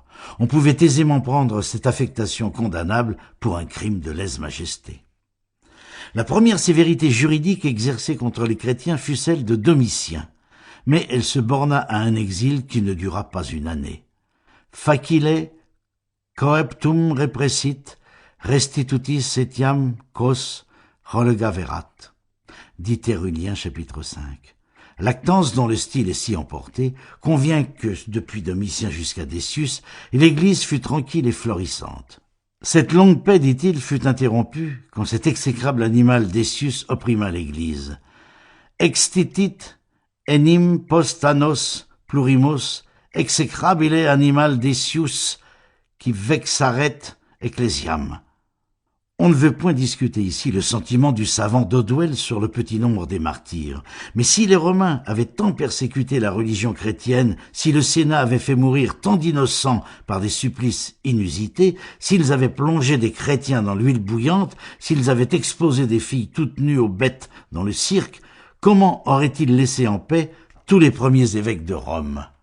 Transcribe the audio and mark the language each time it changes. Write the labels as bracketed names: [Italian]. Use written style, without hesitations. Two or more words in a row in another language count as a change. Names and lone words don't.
[French] On pouvait aisément prendre cette affectation condamnable pour un crime de lèse-majesté. La première sévérité juridique exercée contre les chrétiens fut celle de Domitien, mais elle se borna à un exil qui ne dura pas une année. [Latin] Facile coeptum repressit, restitutis etiam cos relegaverat, [French] dit Tertullien, chapitre 5. Lactance, dont le style est si emporté, convient que, depuis Domitien jusqu'à Decius, l'Église fut tranquille et florissante. Cette longue paix, dit-il, fut interrompue quand cet exécrable animal Decius opprima l'Église. [Latin] Extitit enim post annos plurimos execrabile animal Decius qui vexaret ecclesiam. [French] On ne veut point discuter ici le sentiment du savant Dodwell sur le petit nombre des martyrs. Mais si les Romains avaient tant persécuté la religion chrétienne, si le Sénat avait fait mourir tant d'innocents par des supplices inusités, s'ils avaient plongé des chrétiens dans l'huile bouillante, s'ils avaient exposé des filles toutes nues aux bêtes dans le cirque, comment auraient-ils laissé en paix tous les premiers évêques de Rome?